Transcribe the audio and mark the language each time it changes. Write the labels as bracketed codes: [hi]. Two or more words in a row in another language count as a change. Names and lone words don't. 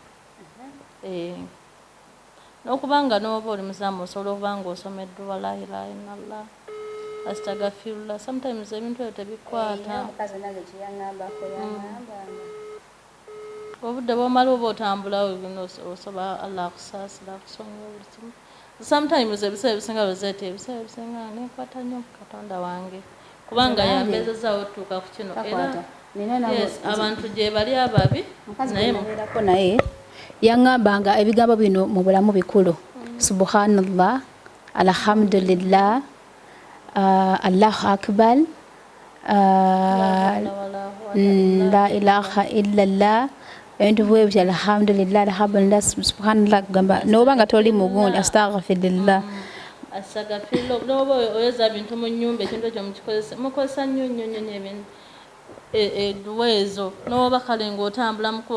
[lg] n'okubanga n'oba oli muzamu osobola okuba nga osomeddwa [ar] لا إله إلا الله أستغفر الله [lg] sometimes ebintu ebyo tebikwata obudde bwomala oba otambula osobola Allah akusaasira akusonyiwa buli kimu sometimes ebiseera ebisinga Rozet ebiseera ebisinga nekwata nnyo Katonda wange kubanga yambezezaawo otuuka ku kino era yes abantu gye bali ababi naye yaŋŋambanga ebigambo bino mu bulamu bikulu [ar] سبحان الله الحمد لله الله أكبر لا إله إلا الله [lg] ebintu bwebyo [ar] الحمد لله الحمد لله سبحان الله [lg] kugamba noba nga toli mugundi astaghfirullah noba oyeza bintu mu nnyumba ekintu ekyo mukozesa nnyo ebintu ezo noba kale ng'otambula mukubo